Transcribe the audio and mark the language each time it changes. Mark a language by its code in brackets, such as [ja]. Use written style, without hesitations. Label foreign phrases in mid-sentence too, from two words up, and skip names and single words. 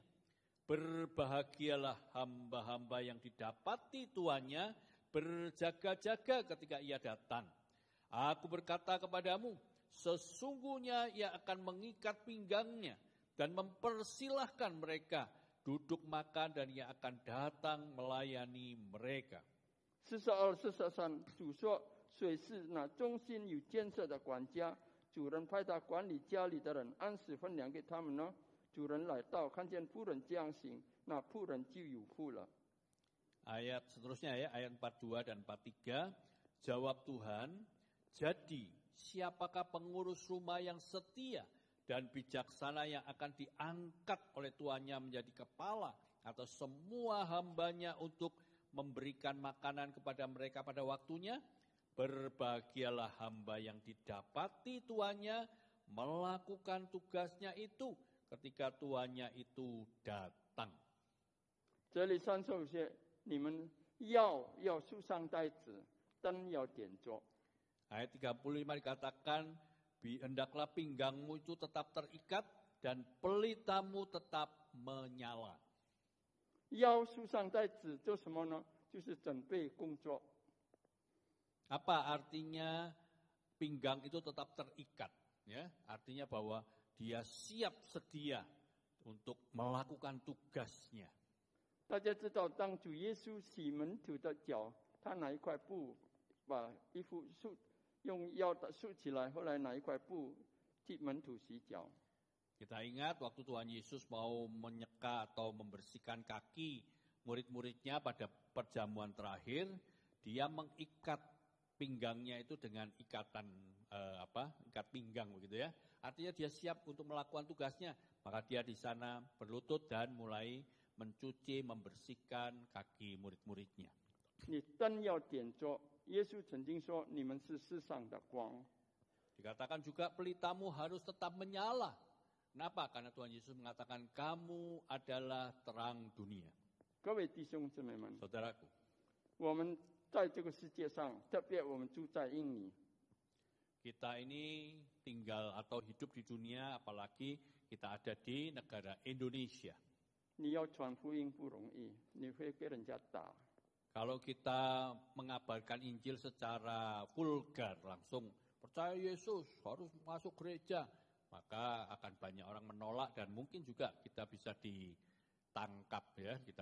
[id] Berbahagialah hamba-hamba yang didapati tuannya berjaga-jaga ketika ia datang. Aku berkata kepadamu, sesungguhnya ia akan mengikat pinggangnya dan mempersilahkan mereka duduk makan dan ia akan datang melayani mereka. [zh] 42、43，主说：“谁是那忠心有建设的管家？主人派他管理家里的人，按时分粮给他们呢？主人来到，看见仆人这样行，那仆人就有福了。” [id] Ayat seterusnya ya, ayat 42 dan 43. Jawab Tuhan, jadi siapakah pengurus rumah yang setia dan bijaksana yang akan diangkat oleh tuannya menjadi kepala atau semua hambanya untuk memberikan makanan kepada mereka pada waktunya? Berbahagialah hamba yang didapati tuannya melakukan tugasnya itu ketika tuannya itu datang. [zh] 这里35节，你们要束上带子，灯要点着。 [id] Ayat 35 dikatakan, hendaklah pinggangmu itu tetap terikat dan pelitamu tetap menyala. [zh] 要束上带子做什么呢？就是准备工作。 [id] Apa artinya pinggang itu tetap terikat? Ya, artinya bahwa dia siap sedia untuk melakukan tugasnya. [zh] 大家知道，当主耶稣洗门徒的脚，他拿一块布把衣服用腰束起来，后来拿一块布替门徒洗脚。 [id] Kita ingat waktu Tuhan Yesus mau menyeka atau membersihkan kaki murid-muridnya pada perjamuan terakhir, dia mengikat pinggangnya itu dengan ikatan ikat pinggang begitu ya. Artinya dia siap untuk melakukan tugasnya, maka dia di sana berlutut dan mulai mencuci, membersihkan kaki murid-muridnya. [zh] 你灯要点着，耶稣曾经说：“你们是世上的光。” [id] Dikatakan juga pelitamu harus tetap menyala. Kenapa? Karena Tuhan Yesus mengatakan kamu adalah terang dunia. [zh] 各位弟兄姊妹们， [id] Saudaraku, [zh] 我们在这个世界上，特别我们住在印尼， [id] kita ini tinggal atau hidup di dunia, apalagi kita ada di negara Indonesia. [zh] 你要传福音不容易，你会被人家打。 [id] Kalau kita mengabarkan Injil secara vulgar, langsung percaya Yesus, harus masuk gereja, maka akan banyak orang menolak dan mungkin juga kita bisa tangkap ya, kita